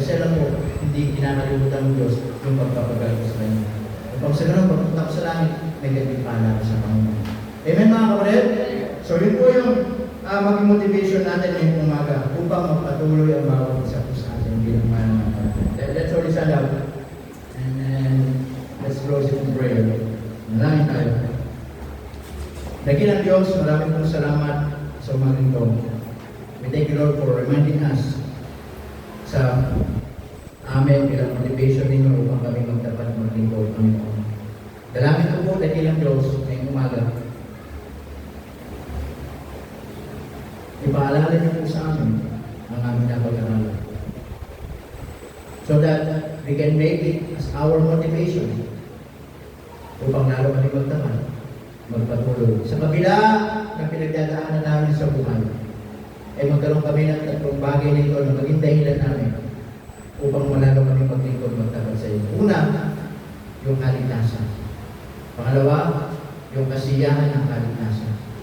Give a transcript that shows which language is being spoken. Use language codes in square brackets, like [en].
[tl] Kasi alam mo, hindi kinakalimutan ng Diyos yung pagpapagaling sa Kanya. Kapag sa ganun, pagpunta ko sa langit, may ganyan pala ako sa Panginoon. Amen mga kapatid? So yun po yung maging motivation natin ngayong umaga upang magpatuloy ang bawat isa po sa atin bilang mga kapatid. [en] Let's all stand up and then let's close it in prayer. [tl] Maraming tayo. Dakilang Diyos, maraming pong salamat sa umagang ito. [en] We thank you Lord for reminding us [tl] sa amin bilang motivation ninyo upang kami magdapat maglingkod Panginoon. Dalangin ko po, dakilang Diyos, ngayong umaga. Ipaalala niyo po sa amin ang aming napag-aralan. [en] So that we can make it as our motivation [tl] upang lalo kami magtapat, magpatuloy. Sa kabila na pinagdadaanan namin sa buhay, ay magkaroon kami ng tatlong bagay nito na maging dahilan namin upang malalo kami maglingkod, magtapat sa iyo. Una, yung kaligtasan. Pangalawa, yung kasiyahan ng kaligtasan.